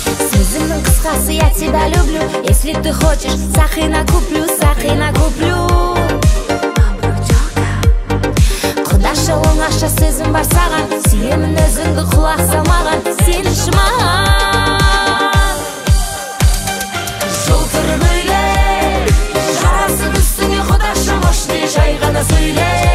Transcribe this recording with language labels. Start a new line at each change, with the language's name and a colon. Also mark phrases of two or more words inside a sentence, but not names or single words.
Kazakh: Сөзімнің қысқасы,
Russian: я тебя люблю. Если ты хочешь, сақина куплю, сақина куплю.
Kazakh: Құдашы оңаша сөзім бар саған, сүйемін өзіңді құлақ салмаған, сенші маған. Жылтыр көйлек, жарасып үстіңе құдашым ұшты, жай ғана сөйле.